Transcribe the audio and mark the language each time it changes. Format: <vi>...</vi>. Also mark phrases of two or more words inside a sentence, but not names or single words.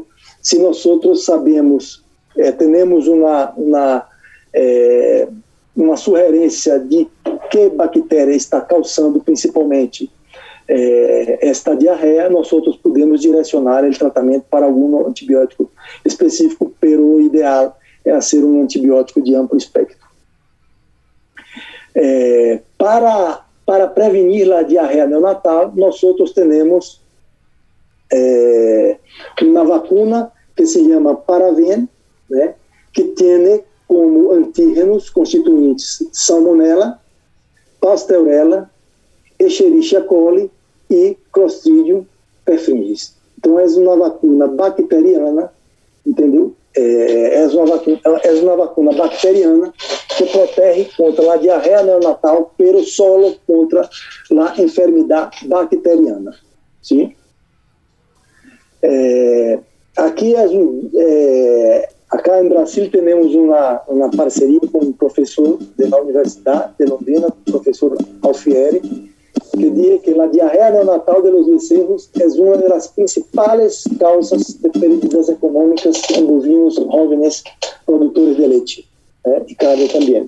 <pt>Se nós sabemos, temos uma sugerência de que bactéria está causando principalmente esta diarreia, nós podemos direcionar o tratamento para algum antibiótico específico, pero o ideal é ser um antibiótico de amplo espectro. Para prevenir a diarreia neonatal, nós temos uma vacuna que se chama Paraven, que tem como antígenos constituintes Salmonella, Pasteurella, Escherichia coli e Clostridium perfringens. Então, é uma vacuna bacteriana, entendeu? É uma vacuna bacteriana que protege contra a diarreia neonatal,</pt> <es>pero solo</es> <pt>contra a enfermidade bacteriana. Sim? Aqui acá em Brasil temos uma parceria com um professor da Universidade de Londrina, o professor Alfieri, que diz que a diarreia neonatal</pt> <es>de los becerros</es> <pt>é uma das principais causas de pérdidas econômicas em bovinos jóvenes produtores de leite, e carne também.</pt>